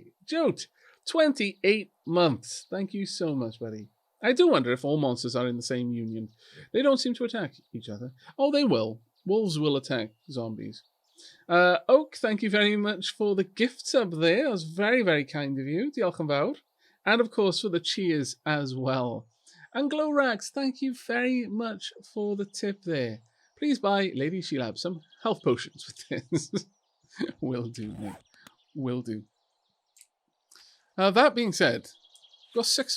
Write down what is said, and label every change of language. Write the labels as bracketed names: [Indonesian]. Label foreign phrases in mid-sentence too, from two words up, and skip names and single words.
[English] Jote, 28 months. Thank you so much, buddy. I do wonder if all monsters are in the same union. They don't seem to attack each other. Oh, they will. Wolves will attack zombies. Oak, thank you very much for the gift sub there. That was very, very kind of you. [Welsh] Diolch yn fawr. [English] And of course for the cheers as well. And Glowrax, thank you very much for the tip there. Please buy Lady Sheelab some health potions with this. Will do, mate. Will do. That being said, got 6.